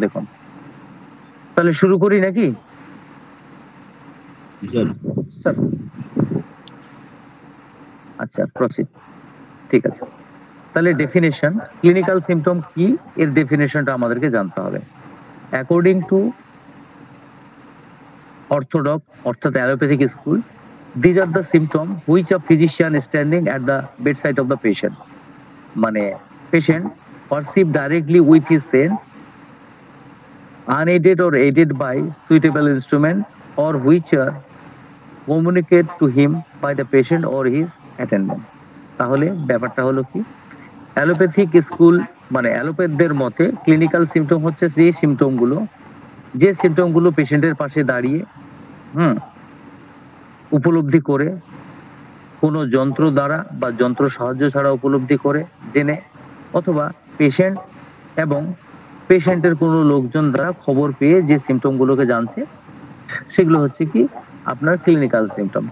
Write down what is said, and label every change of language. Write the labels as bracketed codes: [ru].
[bn] দেখুন, তাহলে শুরু করি নাকি? জি স্যার। স্যার আচ্ছা, প্রসিড। ঠিক আছে, তাহলে ডেফিনেশন, ক্লিনিক্যাল সিমটম কি এর ডেফিনেশনটা আমাদেরকে জানতে হবে। [en] according to orthodox [bn] অর্থাৎ [en] allopathic school, these are the symptoms which a physician standing at the bedside of the patient, [bn] মানে [en] patient perceive directly with his sense, unaided or aided by suitable instrument, or which are communicate to him by the patient or his attendant. [bn] তাহলে ব্যাপারটা হলো কি, allopathic school মানে অ্যালোপ্যাথদের মতে clinical symptom হচ্ছে সেই সিমটমগুলো, যে সিমটমগুলো পেশেন্টের পাশে দাঁড়িয়ে উপলব্ধি করে, কোনো যন্ত্র দ্বারা বা যন্ত্র সাহায্য ছাড়া উপলব্ধি করে জেনে, অথবা পেশেন্ট এবং পেশেন্টের কোনো লোকজন দ্বারা খবর পেয়ে যে সিমটমগুলোকে জানছে, সেগুলো হচ্ছে কি আপনার ক্লিনিক্যাল সিমটম।